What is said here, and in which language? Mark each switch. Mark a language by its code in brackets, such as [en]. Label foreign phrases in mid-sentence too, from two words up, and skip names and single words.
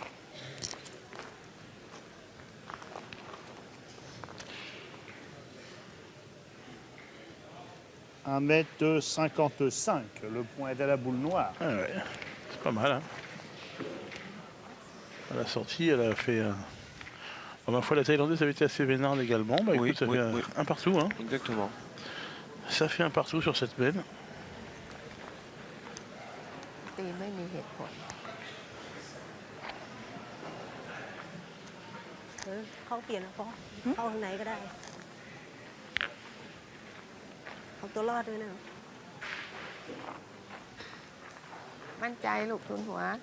[fr] « 1,55 m. Le point est à la boule noire. Ah ouais, c'est pas mal. Hein. À la sortie, elle a fait... Bon, ma foi, la Thaïlandaise avait été assez vénarde également. Bah, Oui, écoute, ça oui, fait oui. un partout. Hein. Exactement. Ça fait un partout sur cette benne. [th] ตีไม่มีเหตุผล เขาเปลี่ยนนะพ่อเข้าข้างในก็ได้เอาตัวรอดด้วยนะ มั่นใจลูกทุนหัว